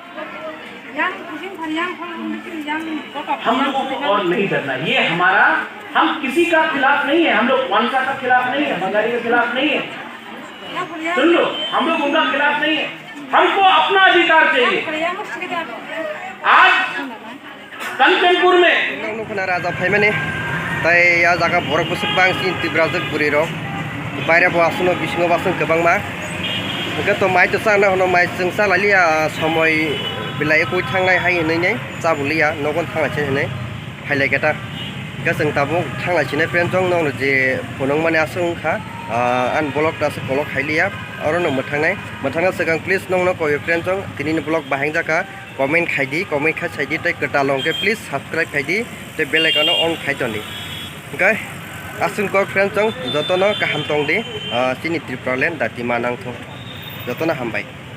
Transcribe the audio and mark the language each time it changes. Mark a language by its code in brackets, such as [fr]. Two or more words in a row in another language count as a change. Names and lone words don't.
[hi] हम लोगों को और नहीं डरना, ये हमारा, हम किसी का खिलाफ नहीं है, हम लोग वांसा का खिलाफ नहीं है, बंगाली के खिलाफ नहीं है। सुन लो, हम लोग उनका खिलाफ नहीं है, हमको अपना अधिकार चाहिए। आज कंचनपुर में [trp] राजा फाइमाने ताई या जागा बरक बोसोर बांसिन तिब्राजक बुरिरक बायरा बासनो बिसिङाव बासन गोबांमा गत माइ तो साना हनो माइ जों सालालिया समय बिलाय कोइ थांनाय हाय नै जाबुलिया नगन थांनायसे नै हायलाय गेटा गसं ताबो थांनायसे फ्रेन्ड जं नंनो जे फनों माने आसंखा आन ब्लॉग दास ब्लॉग हायलिया और न मथांगा सगां प्लीज नंनो कोइ फ्रेन्ड जं तिनि ब्लॉग बाहाय जाका कमेन्ट खायदि कमेन्ट खा साइदि तै गटालं के [en] please subscribe [trp] खायदि ते [en] bell icon on [trp] खायतनि ओके आसुन को फ्रेन्ड जं जतन काहाम तंदि सिनि त्रिपुरा लैंड दाति मानांथो जतन हामबाय।